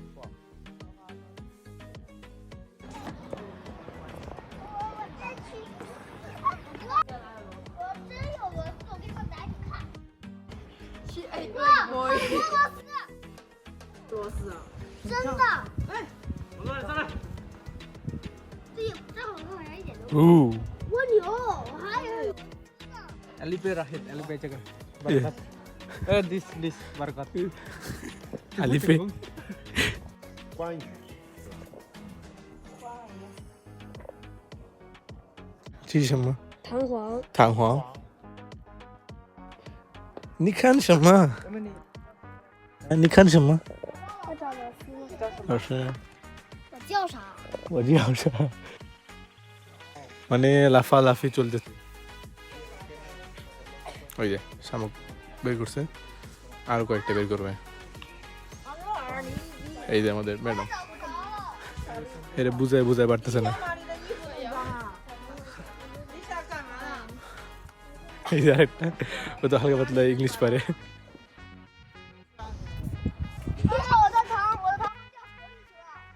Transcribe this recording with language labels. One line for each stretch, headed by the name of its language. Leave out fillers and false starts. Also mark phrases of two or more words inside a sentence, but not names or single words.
Chinese: 我真有螺丝，我给你们拿去看。哎，哇，螺丝，螺丝啊！真的。哎，我过来，上来。这正好看人一点都不。 Ooh. 蜗牛，还有。 Alipay Rahid, Alipay jaga.
English: Yeah. Barakat. This Barakat. Alipay.
Chinese: 关羽，这是什么？弹簧。弹簧。你看什么？你看什么？我找螺丝。老师，我叫啥？我叫啥？
Bangla: মানে লাফালাফি চলতেছে। ওই যে শামুক বের করছে, আরো কয়েকটা বের করবে। এই যে আমাদের ম্যাডাম, এটা বুঝায় পারতেছে না। এই যে আরেকটা, ও তো হালকা পাতলা ইংলিশ পারে।
Chinese: 你看我的糖，我的糖掉河里去了。